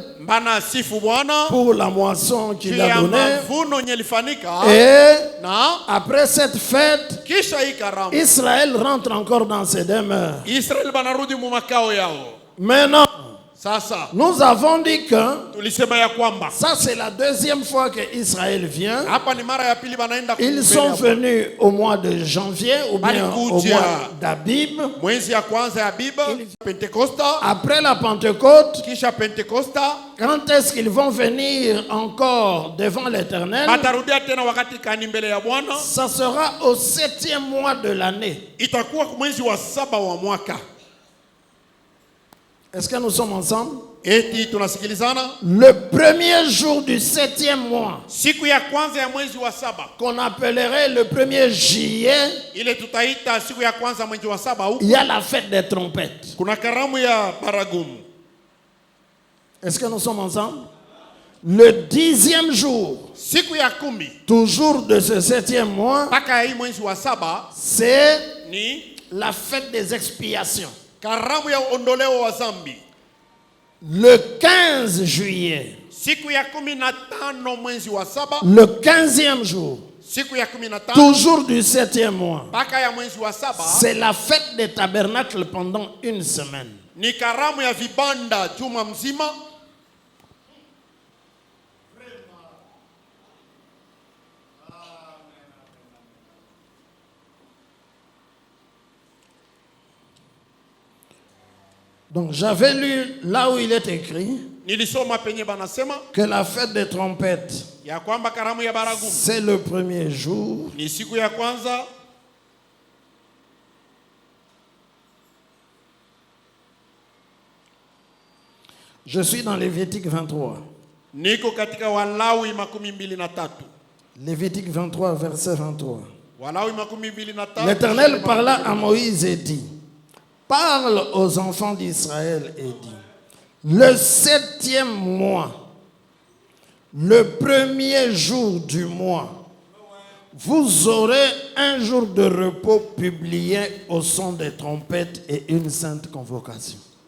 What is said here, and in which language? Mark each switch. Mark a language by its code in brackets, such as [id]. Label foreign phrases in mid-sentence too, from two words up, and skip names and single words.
[sw] Bana sifu Bwana [fr] pour la moisson qu'il a donnée. [sw] mavuno yenye ilifanyika. [fr] Et [sw] Na [fr] après cette fête, [sw] kisha hii karamu [fr] Israël rentre encore dans ses demeures. [sw] Israeli banarudi mu makao yao. [fr] Maintenant, [sw] Sasa [fr] nous avons dit que [sw] tulisema ya kwamba [fr] ça c'est la deuxième fois que Israël vient. [sw] hapa ni mara ya pili banaenda [fr] Ils sont venus au mois de janvier ou bien au mois d'Abib. [sw] mwezi ya kwanza ya Biba Pentekosta. [fr] Après la Pentecôte, [sw] Kisha Pentekosta [fr] quand est-ce qu'ils vont venir encore devant l'Éternel? [sw] batarudia tena wakati kani mbele ya Bwana. [fr] Ça sera au 7e mois de l'année. [sw] Itakuwa mwezi wa 7 wa mwaka. [fr] Est-ce que nous sommes ensemble? [sw] Eti tunasikilizana? [fr] Le premier jour du 7e mois, [sw] Siku ya kwanza ya mwezi wa 7 [fr] qu'on appellerait le 1er juillet, [sw] ile tutaita siku ya kwanza mwezi wa 7 huko [fr] il y a la fête des trompettes. [sw] kuna karamu ya baragumu. [fr] Est-ce que nous sommes ensemble? Le 10e jour, [sw] Siku ya 10 [fr] toujours de ce 7e mois, [sw] mpaka hii mwezi wa 7 [fr] c'est [sw] ni [fr] la fête des expiations. [sw] karamu ya ondoleo wa zambi. [fr] Le 15 juillet, [sw] Siku ya 15 mwezi wa 7, [fr] le 15e jour, [sw] siku ya 15 [fr] toujours du 7e mois, [sw] mpaka ya mwezi wa 7 [fr] c'est la fête des tabernacles pendant une semaine. [sw] ni karamu ya vibanda juma mzima. [fr] Donc j'avais lu là où il est écrit [sw] Nilisoma penye banasema [fr] que la fête des trompettes, [sw] ya kwamba karamu ya baragumu [fr] c'est le premier jour. [sw] ni siku ya kwanza. [fr] Je suis dans Lévitique 23. [sw] Niko katika Walawi 23. [fr] Lévitique 23, verset 23. [sw] Walawi 23. [fr] L'Éternel parla à Moïse et dit, parle aux enfants d'Israël et dit, le 7e mois, le premier jour du mois, vous aurez un jour de repos publié au son des trompettes et une sainte convocation.